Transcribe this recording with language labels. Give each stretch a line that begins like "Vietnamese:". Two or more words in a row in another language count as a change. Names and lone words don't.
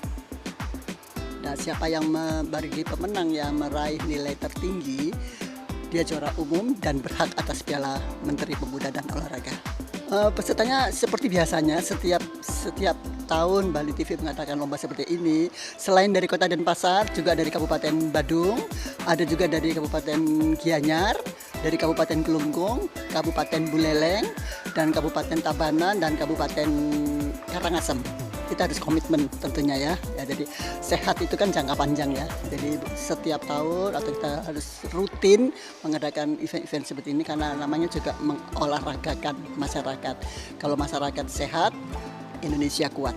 Indonesian: Nah, siapa yang membagi pemenang yang meraih nilai tertinggi, dia juara umum dan berhak atas Piala Menteri Pemuda dan Olahraga. Pesertanya seperti biasanya, setiap tahun Bali TV mengadakan lomba seperti ini. Selain dari Kota Denpasar, juga dari Kabupaten Badung, ada juga dari Kabupaten Gianyar, dari Kabupaten Klungkung, Kabupaten Buleleng, dan Kabupaten Tabanan, dan Kabupaten Karangasem. Kita harus komitmen tentunya ya. Jadi sehat itu kan jangka panjang ya. Jadi setiap tahun atau kita harus rutin mengadakan event-event seperti ini karena namanya juga mengolahragakan masyarakat. Kalau masyarakat sehat, Indonesia kuat.